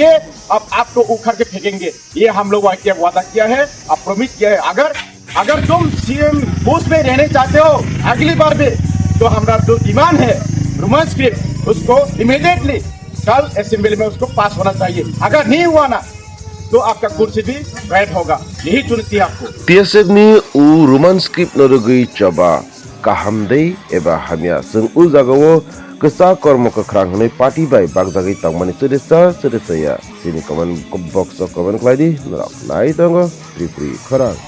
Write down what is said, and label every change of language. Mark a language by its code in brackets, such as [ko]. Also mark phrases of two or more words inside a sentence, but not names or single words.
[hi] अब आपको उखड़ के फेंकेंगे. ये हम लोग वादा किया है, आप प्रॉमिस किया है. अगर तुम [en] CM post [hi] में रहने चाहते हो अगली बार भी, तो हमारा जो डिमांड है [en] Roman script [hi] उसको इमीडिएटली कल असेंबली में उसको पास होना चाहिए. अगर नहीं हुआ ना तो आपका कुर्सी भी बैठ होगा. यही चुनौती है आपको. [trp] TSF ni [en] roman script [trp] norugui chaba kahamdei eba hamya sung jagawo kesa kormo kakrang hanai party bai bagjagai tangmani chirisa ya sini [en] comment box comment [trp] klaidi nai tango free khara